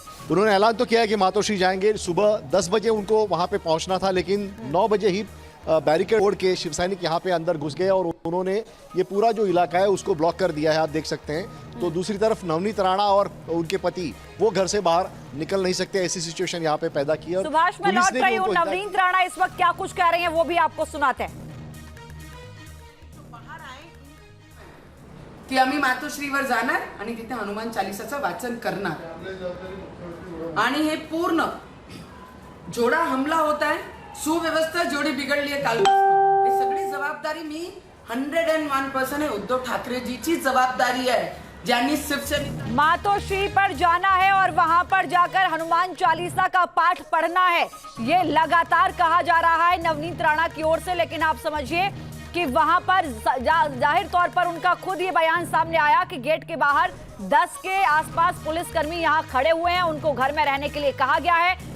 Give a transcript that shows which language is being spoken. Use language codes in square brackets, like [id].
[hi] उन्होंने ऐलान तो किया है कि मातोश्री जाएंगे। सुबह 10 बजे उनको वहां पे पहुंचना था, लेकिन 9 बजे ही बैरिकेड तोड़ के शिव सैनिक यहाँ पे अंदर घुस गए और उन्होंने ये पूरा जो इलाका है उसको ब्लॉक कर दिया है, आप देख सकते हैं। तो दूसरी तरफ नवनीत राणा और उनके पति वो घर से बाहर निकल नहीं सकते, ऐसी सिचुएशन यहाँ पे पैदा की है। सुभाष, मैं लौट रही हूँ। नवनीत राणा इस वक्त क्या कुछ कह रहे हैं वो भी आपको सुनाते हैं। [mr] की आम्ही मातोश्रीवर जाणार आणि तिथे हनुमान चालीसाचं वाचन करणार, आणि हे पूर्ण जोडा हमला होत आहे, सुव्यवस्था जेवढी बिघडली आहे कालपासून, हे सगळी जबाबदारी मी 101% उद्धव ठाकरे जीची जबाबदारी है, ज्यांनी शिवसेना [hi] मातोश्री पर जाना है और वहां पर जाकर हनुमान चालीसा का पाठ पढ़ना है, ये लगातार कहा जा रहा है नवनीत राणा की ओर से। लेकिन आप समझिए कि वहां पर जाहिर तौर पर उनका खुद ये बयान सामने आया कि गेट के बाहर 10 के आसपास पुलिसकर्मी यहां खड़े हुए हैं, उनको घर में रहने के लिए कहा गया है।